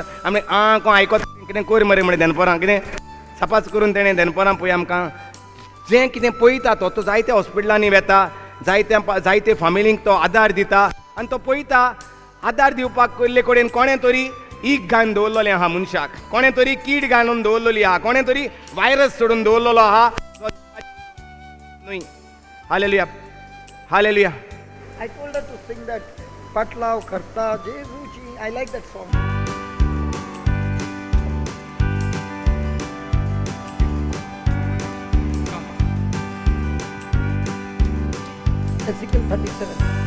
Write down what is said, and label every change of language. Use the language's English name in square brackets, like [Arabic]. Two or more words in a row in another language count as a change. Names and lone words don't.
[Konkani] आमी आंकून आयकोत कितें कोर मरे म्हणे दनपरां कितें सपाच करून तेणें दनपरां पळय आमकां जें कितें पळयता तो जायत्या हॉस्पिटलांनी वेता, जायते फामिलींक तो आदार दिता आनी तो पळयता आदार दिवपाक कसले कडेन कोणें तरी ईग घालून दवरलेलें आहा मनशाक, कोणें तरी कीड घालून दवरलेली आहा, कोणें तरी वायरस सोडून दवरलेलो आहा. न्हय. हालेलुया. हालेलुया. [English] I told her to sing that Patlav Karta Jesuji. I like that song. Ezekiel 37.